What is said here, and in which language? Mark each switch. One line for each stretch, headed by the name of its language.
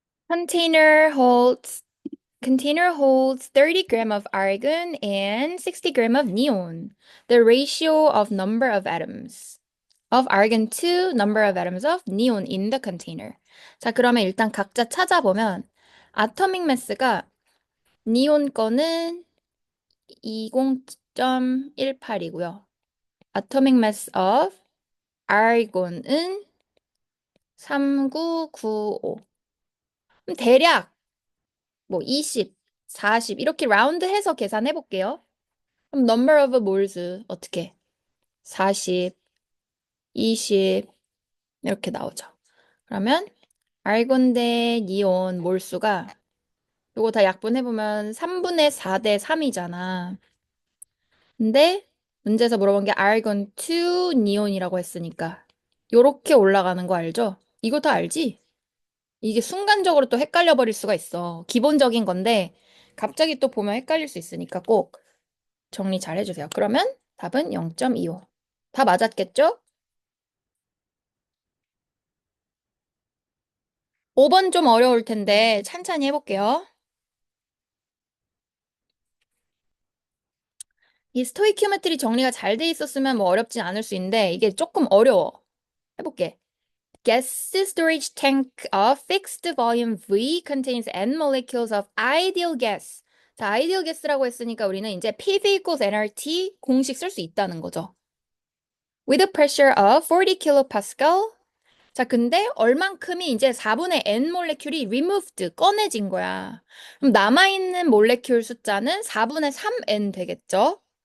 English: Container holds 30 gram of argon and 60 gram of neon. The ratio of number of atoms of argon to number of atoms of neon in the container.
Korean: 자, 그러면 일단 각자 찾아보면 아토믹 매스가 니온 거는 20.18이고요.
English: Atomic mass of argon은 3995.
Korean: 그럼 대략 뭐 20, 40 이렇게 라운드해서 계산해 볼게요. 그럼
English: number of moles
Korean: 어떻게? 40, 20 이렇게 나오죠. 그러면 알곤 대 니온 몰수가 요거 다 약분해 보면 3분의 4 대 3이잖아. 근데 문제에서 물어본 게 알곤 2 니온이라고 했으니까 요렇게 올라가는 거 알죠? 이거 다 알지? 이게 순간적으로 또 헷갈려 버릴 수가 있어. 기본적인 건데 갑자기 또 보면 헷갈릴 수 있으니까 꼭 정리 잘 해주세요. 그러면 답은 0.25. 다 맞았겠죠? 5번 좀 어려울 텐데 찬찬히 해볼게요. 이 스토이키오메트리 정리가 잘 돼 있었으면 뭐 어렵진 않을 수 있는데 이게 조금 어려워. 해볼게.
English: Gas storage tank of fixed volume V contains N molecules of ideal gas.
Korean: 자, ideal gas라고 했으니까 우리는 이제 PV equals nRT 공식 쓸 수 있다는 거죠.
English: With a pressure of 40 kilopascal.
Korean: 자, 근데 얼만큼이 이제 4분의 N 몰레큘이 removed, 꺼내진 거야. 그럼 남아있는 몰레큘 숫자는 4분의 3N 되겠죠?